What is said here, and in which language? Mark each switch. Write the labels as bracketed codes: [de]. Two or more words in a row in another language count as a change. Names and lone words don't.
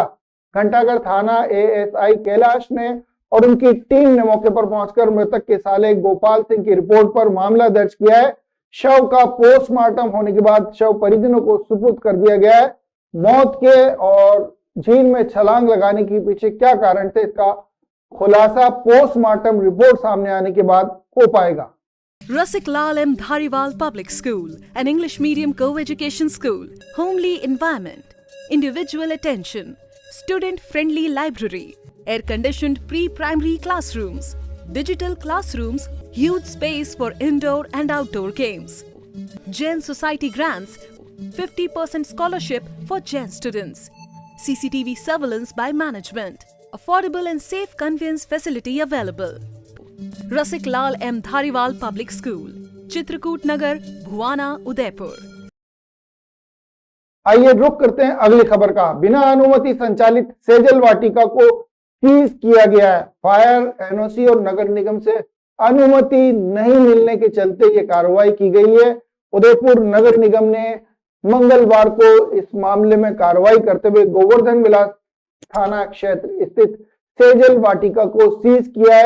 [hi] घंटाघर थाना एएसआई कैलाश ने और उनकी टीम ने मौके पर पहुंचकर मृतक के साले गोपाल सिंह की रिपोर्ट पर मामला दर्ज किया है। शव का पोस्टमार्टम होने के बाद शव परिजनों को सुपुर्द कर दिया गया है। मौत के और झील में छलांग लगाने के पीछे क्या कारण थे, इसका खुलासा पोस्टमार्टम रिपोर्ट सामने आने के बाद हो पाएगा। [en] Rasik Lal M. Dhariwal Public School, an English medium co-education school, homely environment, individual attention, student-friendly library, air-conditioned pre-primary classrooms, digital classrooms, huge space for indoor and outdoor games. Jain Society grants 50% scholarship for Jain students. CCTV surveillance by management. Affordable and safe conveyance facility available. Rasik Lal M. Dhariwal Public School, Chitrakoot Nagar, Bhuwana, Udaipur. [hi] आइए रुक करते हैं अगली खबर का। बिना अनुमति संचालित सेजल वाटिका को सीज किया गया है। फायर, एनओसी और नगर निगम से अनुमति नहीं मिलने के चलते ये कार्रवाई की गई है। उदयपुर नगर निगम ने मंगलवार को इस मामले में कार्रवाई करते हुए गोवर्धन विलास थाना क्षेत्र स्थित सेजल वाटिका को सीज किया है।